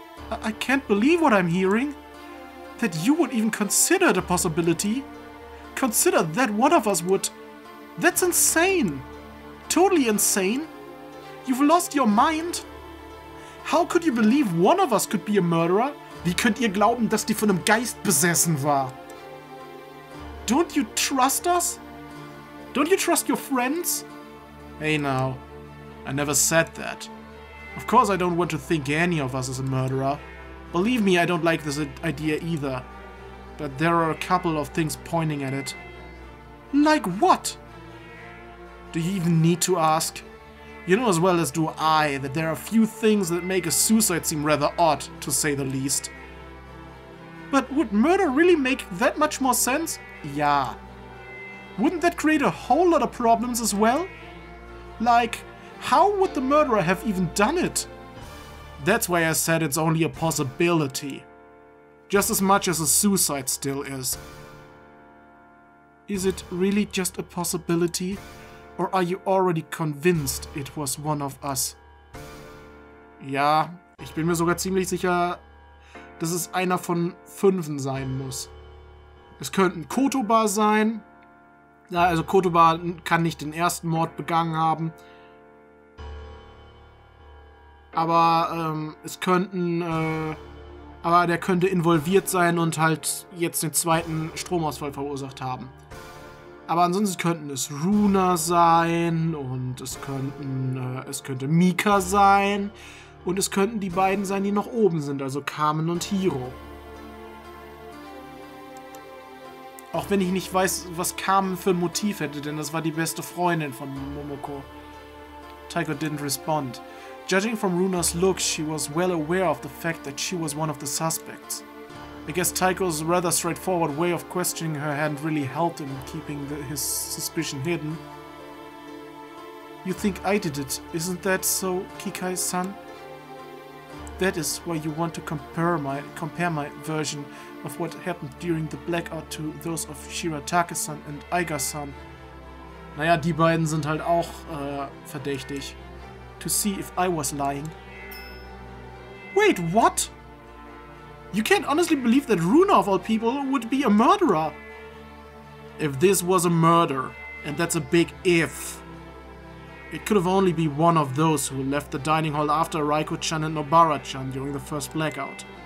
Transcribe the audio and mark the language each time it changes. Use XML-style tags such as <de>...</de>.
<en>I can't believe what I'm hearing. That you would even consider the possibility. Consider that one of us would. That's insane. Totally insane. You've lost your mind. How could you believe one of us could be a murderer?</en> <de>Wie könnt ihr glauben, dass die von einem Geist besessen war?</de> <en>Don't you trust us? Don't you trust your friends? Hey now, I never said that. Of course I don't want to think any of us is a murderer. Believe me, I don't like this idea either. But there are a couple of things pointing at it. Like what? Do you even need to ask? You know as well as do I that there are few things that make a suicide seem rather odd, to say the least. But would murder really make that much more sense? Yeah. Wouldn't that create a whole lot of problems as well? Like, how would the murderer have even done it? That's why I said it's only a possibility. Just as much as a suicide still is. Is it really just a possibility? Or are you already convinced it was one of us?</en> <de>Ja, ich bin mir sogar ziemlich sicher, dass es einer von 5 sein muss. Es könnten Kotoba sein. Ja, also Kotoba kann nicht den ersten Mord begangen haben. Aber es könnten... aber der könnte involviert sein und halt jetzt den zweiten Stromausfall verursacht haben. Aber ansonsten könnten es Runa sein und es könnte Mika sein und es könnten die beiden sein, die noch oben sind, also Kamen und Hiro. Auch wenn ich nicht weiß, was Kamen für ein Motiv hätte, denn das war die beste Freundin von Momoko.</de> <en>Taiko didn't respond. Judging from Runa's look, she was well aware of the fact that she was one of the suspects. I guess Taiko's rather straightforward way of questioning her hadn't really helped in keeping his suspicion hidden. You think I did it, isn't that so, Kikai-san? That is why you want to compare my version of what happened during the blackout to those of Shiratake-san and Aiga-san.</en> <de>Naja, die beiden sind halt auch verdächtig.</de> <en>To see if I was lying. Wait, what? You can't honestly believe that Runa, of all people, would be a murderer. If this was a murder, and that's a big if, it could have only been one of those who left the dining hall after Raiko-chan and Nobara-chan during the first blackout.</en>